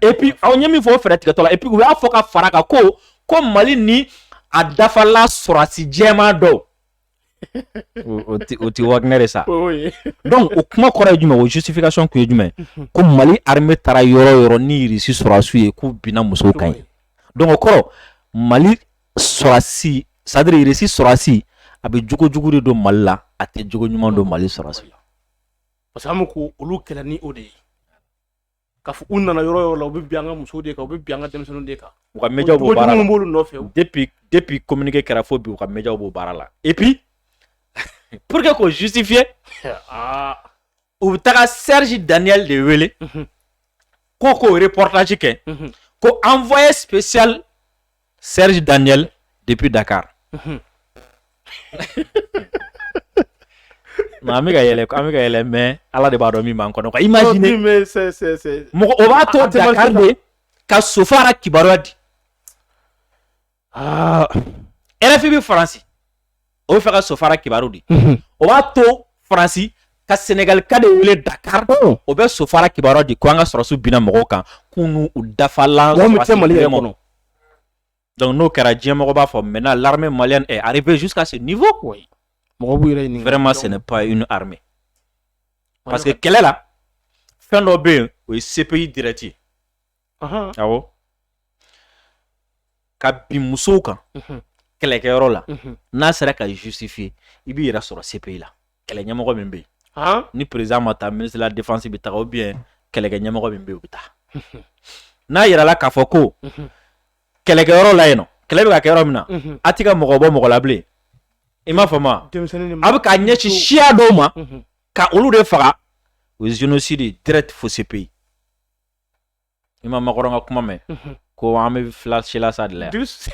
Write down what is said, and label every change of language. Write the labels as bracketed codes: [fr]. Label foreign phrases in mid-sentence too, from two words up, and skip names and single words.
[fr] et puis [bm] aw ɲɛ min fɔ o fɛɛrɛ tigɛtɔ la [fr] et puis [bm] u y'a fɔ ka fara kan ko Mali ni a dafala sɔrɔsi jɛman dɔw o ti Wagner sa donc o kuma kɔrɔ ye jumɛn o justification kun ye jumɛn ko Mali armée taara yɔrɔ o yɔrɔ ni irisi sɔrɔsiw ye k'u binna musow kan ye donc o kɔrɔ Mali sɔrɔsi [fr] c'est à dire [bm] irisi sɔrɔsi a bɛ jogo de don Mali la a tɛ jogo ɲuman don Mali sɔrɔsi la [fr] parce que [bm] an bɛ ko olu kɛlɛ ni o de ye k'a fɔ u nana yɔrɔ yɔrɔ la u bɛ bin an ka musow de kan u bɛ bin an ka denmisɛnninw de kan u ka médias b'o baara la b'olu nɔfɛ depuis communiqué kɛra fo bi u ka médias b'o baara la [fr] et puis pour que [bm] k'o justifier u bɛ taga Serge Daniel de wele k'o reportage kɛ ko [fr] envoyé spécial [bm] Serge Daniel depuis Dakar. Non, an bɛ ka yɛlɛ mais Ala de b'a dɔn min b'an kɔnɔ quoi. Imaginez mɔgɔ o b'a to Dakar de ka Sofara kibaruya di. RFI bɛ Faransi o bɛ fɛ ka Sofara kibaru di. O b'a to Faransi ka Sénégal ka de wele Dakar o bɛ Sofara kibaruya di ko an ka sɔrɔsiw binna mɔgɔw kan k'u n'u dafalan sɔrɔsi. Donc n'o kɛra diɲɛ mɔgɔ b'a fɔ [fr] maintenant l'armée malienne est arrivée jusqu'à ce niveau. Vraiment ce n'est pas une armée. Parce que [bm] kɛlɛ la fɛn dɔ bɛ yen o ye CPI direct ye. Awɔ. Ka bin musow kan kɛlɛkɛyɔrɔ la n'a sera ka justifier i b'i yɛrɛ sɔrɔ CPI la kɛlɛ ɲɛmɔgɔ min bɛ yen ni président ma taa [fr] ministre de la défense [bm] bɛ taga [fr] ou bien [bm] kɛlɛkɛ ɲɛmɔgɔ min bɛ yen o bɛ taa n'a yirala k'a fɔ ko kɛlɛkɛyɔrɔ la yen nɔ kɛlɛ bɛ ka kɛ yɔrɔ min na a tɛ ka mɔgɔ bɔ mɔgɔ la bilen i m'a faamu a bɛ k'a ɲɛsin siya dɔw ma ka olu de faga o ye [fr] génocide direct [bm] fo CPI i ma Makɔrɔ ka kuma mɛn ko an bɛ filasi sa de la yan.